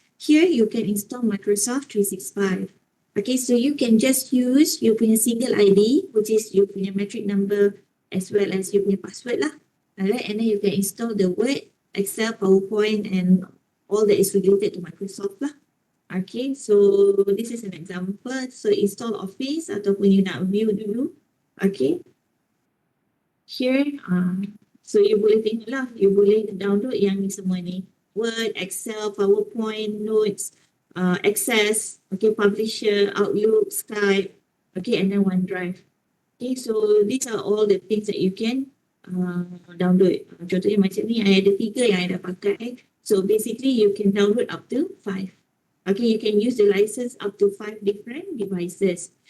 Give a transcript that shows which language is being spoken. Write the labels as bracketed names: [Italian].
[English] Here, you can install Microsoft 365. Okay, so you can just use your punya single ID, which is your punya metric number as well as your punya password lah. Alright, and then you can install the Word, Excel, PowerPoint, and all that is related to Microsoft lah. Okay, so this is an example. So install Office [Malay] ataupun you nak view dulu. Okay, here, so you boleh tengok lah, you boleh download yang ni semua ni. [English] Word, Excel, PowerPoint, Notes, Access, okay, Publisher, Outlook, Skype, okay, and then OneDrive. Okay, so these are all the things that you can download. [Malay] Contohnya macam ni, I ada 3 yang I dah pakai. [English] So basically you can download up to 5. Okay, you can use the license up to 5 different devices.